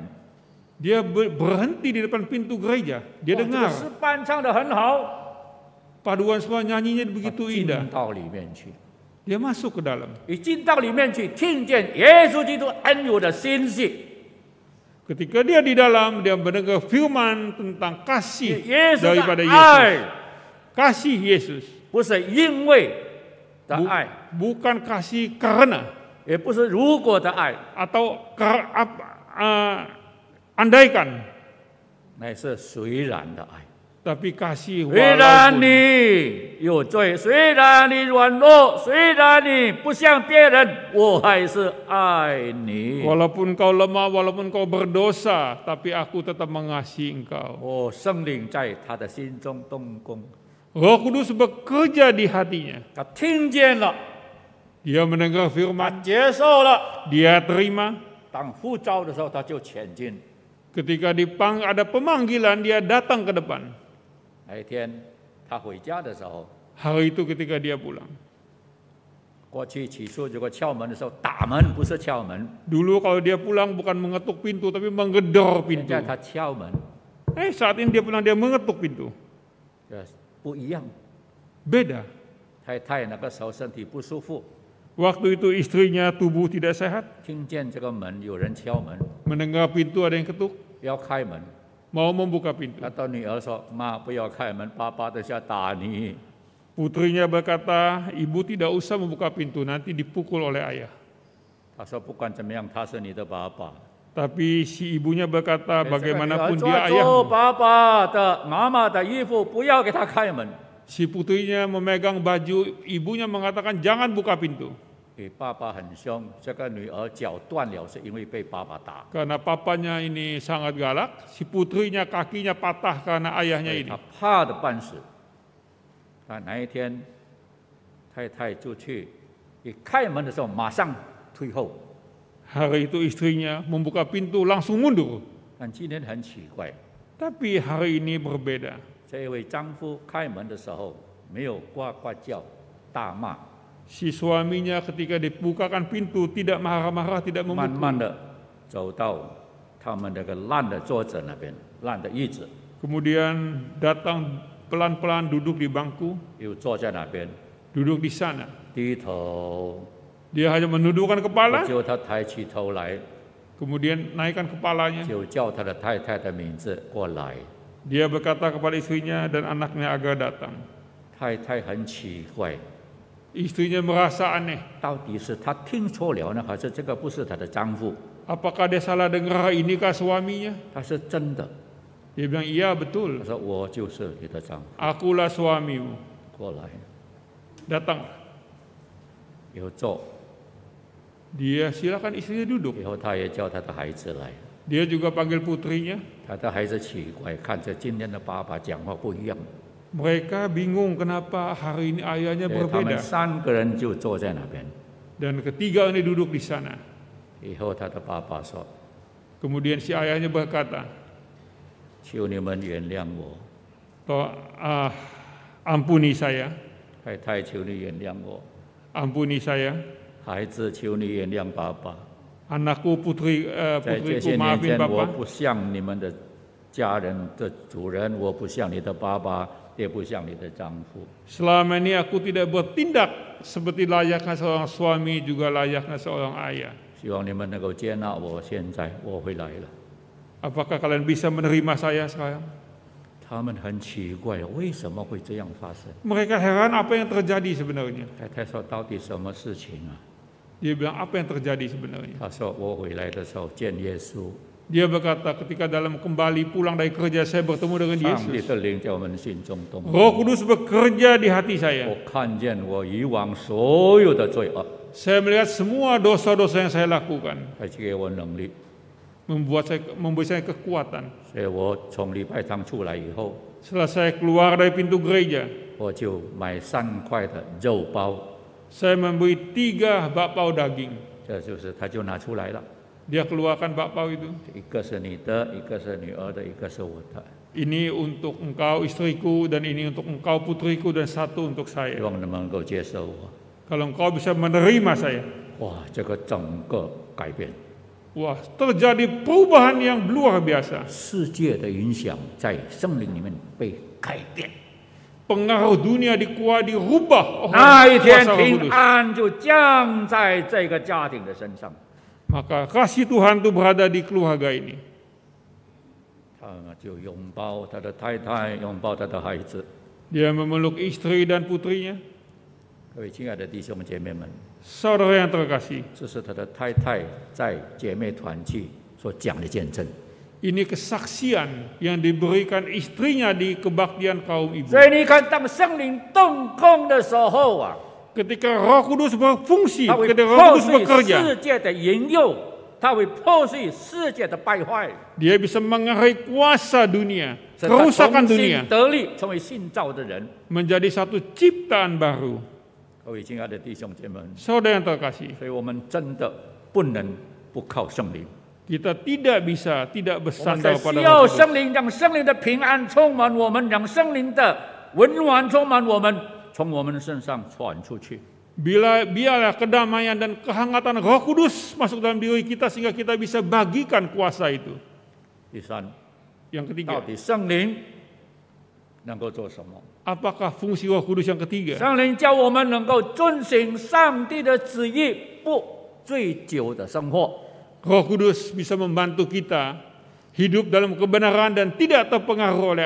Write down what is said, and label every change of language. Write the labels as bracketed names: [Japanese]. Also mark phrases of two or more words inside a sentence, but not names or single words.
[Indonesian] Dia berhenti di depan pintu gereja. Dia [Chinese] 哇这个 [Indonesian] dengar [Chinese] 诗班唱得很好， [Indonesian] paduan suara nyanyinya begitu [Chinese] 进 [Indonesian] indah. [Chinese] 到里面去， [Indonesian] Dia masuk ke dalam. [Chinese] 一进到里面去，听见耶稣基督恩友的信息， [Indonesian] Ketika dia di dalam, dia mendengar firman tentang kasih [Chinese] 耶稣的 [Indonesian] daripada [Chinese] 爱 [Indonesian] Yesus. Kasih Yesus. [Chinese] 不是因为的 [Indonesian] Bu- [Chinese] 爱， [Indonesian] bukan kasih karena [Chinese] 也不是如果的爱， [Indonesian] atau andaikan, [Chinese] 乃是虽然的爱。 [Indonesian] tapi kasih [Chinese] 虽然 [Indonesian] walaupun. [Chinese] 你有罪，虽然你软弱，虽然你不像别人，我还是爱你。 [Indonesian] Walaupun kau lemah, walaupun kau berdosa, tapi aku tetap mengasihi engkau. [Chinese] 我圣灵在他的心中动工， [Indonesian] Roh Kudus bekerja di hatinya. [Chinese] 他听见了， [Indonesian] Dia mendengar [Chinese] 他 [Indonesian] firman, [Chinese] 接受了。 [Indonesian] dia terima. [Chinese] 当呼召的时候，他就前进。 [Indonesian] Ketika ada pemanggilan, dia datang ke depan. [Chinese] 那一天他回家的时候， [Indonesian] Hari itu ketika dia pulang. [Chinese] 过去起初如果敲门的时候，打门不是敲门， [Indonesian] Dulu kalau dia pulang bukan mengetuk pintu, tapi menggedor [Chinese] 现 [Indonesian] pintu. [Chinese] 在他敲门， [Indonesian] Saat ini dia pulang, dia mengetuk pintu. [Chinese] 不一样。 [Indonesian] Beda. [Chinese] 太太那个时候身体不舒服， [Indonesian] Waktu itu istrinya tubuh tidak sehat, [Chinese] 听见这个门有人敲门， [Indonesian] mendengar pintu ada yang ketuk, [Chinese] 要开门。 [Indonesian] mau membuka pintu. [Chinese] 他对女儿说：“妈，不要开门，爸爸等下打你。 [Indonesian] Putrinya berkata, ibu tidak usah membuka pintu, nanti dipukul oleh ayah. ” [Chinese] 他说：“不管怎么样，他是你的爸爸。 [Indonesian] Tapi si ibunya berkata, [Chinese] 这个女儿 [Indonesian] bagaimanapun [Chinese] 抓 [Indonesian] dia [Chinese] 住 [Indonesian] ayahmu. [Chinese] 爸爸的妈妈的衣服，不要给他开门。 [Indonesian] Si putrinya memegang baju, ibunya mengatakan jangan buka pintu. [Chinese] 爸爸很凶，这个女儿脚断了，是因为被爸爸打。 [Indonesian] Karena papanya ini sangat galak, si putrinya kakinya patah karena ayahnya [Chinese] 所以 [Indonesian] ini. [Chinese] 他怕的半死。他那一天，太太就去，一开门的时候马上退后。 [Indonesian] Hari itu istrinya membuka pintu langsung mundur. [Chinese] 但今天很奇怪， [Indonesian] Tapi hari ini berbeda. [Chinese] 这位丈夫开门的时候没有呱呱叫、大骂， [Indonesian] Si suaminya ketika dibukakan pintu tidak marah-marah, tidak [Chinese] 慢 [Indonesian] memukul. [Chinese] 慢的走到他们那个烂的桌子那边，烂的椅子， [Indonesian] Kemudian datang pelan-pelan duduk di bangku, [Chinese] 又坐在那边， [Indonesian] duduk di sana. [Chinese] 低头。 [Indonesian] Dia hanya menundukkan [Chinese] 不 [Indonesian] kepala, [Chinese] 久，他抬起头来， [Indonesian] kemudian naikkan kepalanya. [Chinese] 就叫他的太太的名字过来。 [Indonesian] Dia berkata kepada istrinya dan anaknya agar datang. [Chinese] 太太很奇怪， [Indonesian] Istrinya merasa aneh. [Chinese] 到底是他听错了呢，还是这个不是他的丈夫？ [Indonesian] Apakah dia salah dengar, inikah suaminya? [Chinese] 他是真的。 [Indonesian] Dia bilang, iya [Chinese] 他 [Indonesian] betul. [Chinese] 说：“我就是你的丈夫， [Indonesian] Akulah suamimu. [Chinese] 过来。 [Indonesian] Datang. ” [Chinese] 以后坐， [Indonesian] Dia silakan istrinya duduk. [Chinese] 以后他也叫他的孩子来。 [Indonesian] Dia juga panggil putrinya. [Chinese] 他的孩子奇怪，看着今天的爸爸讲话不一样， [Indonesian] Mereka bingung kenapa hari ini ayahnya [Chinese] 所以他们 [Indonesian] berbeda. [Chinese] 3个人就坐在那边。 [Indonesian] Dan ketiga ini duduk di sana. [Chinese] 以后他的爸爸说 [Indonesian] Kemudian si ayahnya berkata, [Chinese] 求你们原谅我， [Indonesian] ampuni saya, [Chinese] 太太求你原谅我， [Indonesian] ampuni saya. [Chinese] 孩子求你原谅爸爸。 [Indonesian] Anakku, [Chinese] 在这 [Indonesian] putriku [Chinese] 些年 [Indonesian] maafin [Chinese] 间，我 [Indonesian] Bapak. [Chinese] 不像你们的家人的主人，我不像你的爸爸，也不像你的丈夫。 [Indonesian] Selama ini aku tidak bertindak seperti layaknya seorang suami, juga layaknya seorang ayah. [Chinese] 希望你们能够接纳我。现在我回来了。 [Indonesian] Apakah kalian bisa menerima saya sekarang? [Chinese] 他们很奇怪，为什么会这样发生？ [Indonesian] Mereka heran apa yang terjadi sebenarnya. [Chinese] 太太说：“到底什么事情啊 [Indonesian] Dia bilang, apa yang terjadi sebenarnya?？” [Chinese] 他说：“我回来的时候见耶稣， [Indonesian] Dia berkata, ketika dalam kembali pulang dari kerja, saya bertemu dengan [Chinese] 上帝 [Indonesian] Yesus. [Chinese] 的灵在我们心中动工。 [Indonesian] Roh Kudus bekerja di hati saya. [Chinese] 我看见我以往所有的罪恶， [Indonesian] Saya melihat semua dosa-dosa yang saya lakukan. [Chinese] 还给我能力。 [Indonesian] memberi saya kekuatan. [Chinese] 所以我从礼拜堂出来以后， [Indonesian] Setelah saya keluar dari pintu gereja, [Chinese] 我就买3块的肉包， [Indonesian] saya membeli 3 bakpao daging. [Chinese] 这就是他就拿出来了， [Indonesian] Dia keluarkan bakpao itu. [Chinese] 一个是你的，一个是女儿的，一个是我的。 [Indonesian] Ini untuk engkau istriku, dan ini untuk engkau putriku, dan satu untuk [Chinese] 希 [Indonesian] saya. [Chinese] 望你们能够接受我。 [Indonesian] Kalau engkau bisa menerima saya, [Chinese] 哇，这个整个改变， [Indonesian] wah, terjadi perubahan yang luar biasa. [Chinese] 世界的影响在圣灵里面被改变。 [Indonesian] Pengaruh dunia dirubah oleh [Chinese] 那一天 [Indonesian] kuasa Roh [Chinese] 平 [Indonesian] Kudus. [Chinese] 安就降在这个家庭的身上， [Indonesian] Maka kasih Tuhan itu berada di keluarga ini. [Chinese] 他就拥抱他的太太，拥抱他的孩子。 [Indonesian] Dia memeluk istri dan putrinya. [Chinese] 各位亲爱的弟兄姐妹们， [Indonesian] Saudara yang terkasih, [Chinese] 这是他的太太在姐妹团契所讲的见证。 [Indonesian] ini kesaksian yang diberikan istrinya di kebaktian kaum ibu. [Chinese] 所以你看，当圣灵动工的时候啊， [Indonesian] Ketika Roh Kudus berfungsi, [Chinese] 他会 [Indonesian] ketika Roh [Chinese] 破 [Indonesian] Kudus [Chinese] 碎 [Indonesian] bekerja, [Chinese] 世界的引诱，他会破碎世界的败坏， [Indonesian] dia bisa mengarai kuasa dunia, [Chinese] 使他 [Indonesian] kerusakan [Chinese] 重 [Indonesian] dunia, [Chinese] 新得力，成为新造的人。 [Indonesian] menjadi satu ciptaan baru. [Chinese] 各位亲爱的弟兄姐妹们， [Indonesian] Saudara yang terkasih, [Chinese] 所以我们真的不能不靠圣灵。 [Indonesian] kita tidak bisa tidak [Chinese] 我们 [Indonesian] bersandar [Chinese] 需 [Indonesian] pada [Chinese] 要 [Indonesian] Roh Kudus. [Chinese] 圣灵，让圣灵的平安充满我们，让圣灵的温暖充满我们，从我们身上传出去。 [Indonesian] Biarlah kedamaian dan kehangatan Roh Kudus masuk dalam diri kita sehingga kita bisa bagikan kuasa itu. [Chinese] 第三， [Indonesian] Yang [Chinese] 到 [Indonesian] ketiga, [Chinese] 底圣灵能够做什么？ [Indonesian] Apakah fungsi Roh Kudus yang ketiga? [Chinese] 圣灵叫我们能够遵行上帝的旨意，不醉酒的生活。 [Indonesian] Roh Kudus bisa membantu kita hidup dalam kebenaran dan tidak terpengaruh oleh